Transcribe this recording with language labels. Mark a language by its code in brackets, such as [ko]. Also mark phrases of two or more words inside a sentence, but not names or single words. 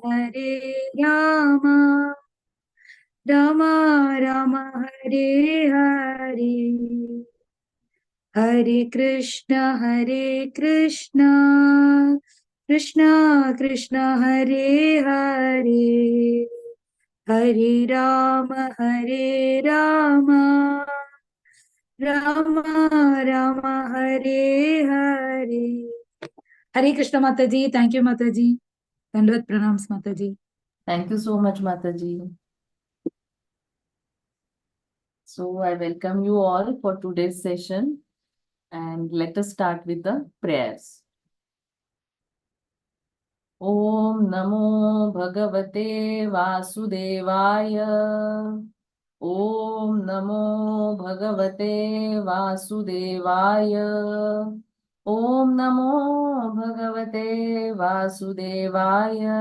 [hi] राम राम हरे हरे हरे कृष्ण कृष्ण कृष्ण हरे हरे हरे राम राम राम हरे हरे हरे कृष्ण माता जी। [en] Thank you [hi] माता जी। दंडवत प्रणाम माता जी। [en] Thank you so much, Mataji. So I welcome you all for today's session, and let us start with the prayers. [sa] ॐ नमो भगवते वासुदेवाय. ॐ नमो भगवते वासुदेवाय. ॐ नमो भगवते वासुदेवाय.